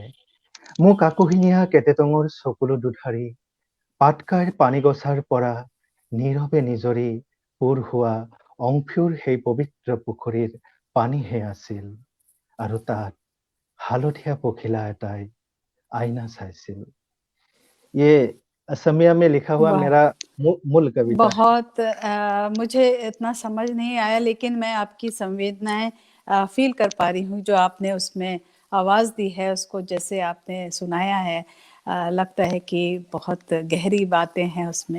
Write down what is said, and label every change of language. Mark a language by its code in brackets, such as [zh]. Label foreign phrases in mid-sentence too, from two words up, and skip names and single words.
[as] মোক আকোহিনীয়া কেটেটঙৰ চকুলো দুধাৰি পাটকাইৰ পানী গছাৰ পৰা নীৰৱে নিজৰি পোৰ হোৱা অংশুৰ সেই পবিত্ৰ পুখুৰীৰ পানীহে আছিল আৰু তাত হালধীয়া পখিলা এটাই আইনা চাইছিল। [hi] ये असमिया में लिखा हुआ वाह, मेरा मूल कविता है। बहुत मुझे इतना समझ नहीं आया, लेकिन मैं आपकी संवेदनाएं फील कर पा रही हूँ। जो आपने उसमें आवाज दी है, उसको जैसे आपने सुनाया है, लगता है कि बहुत गहरी बातें हैं उसमें।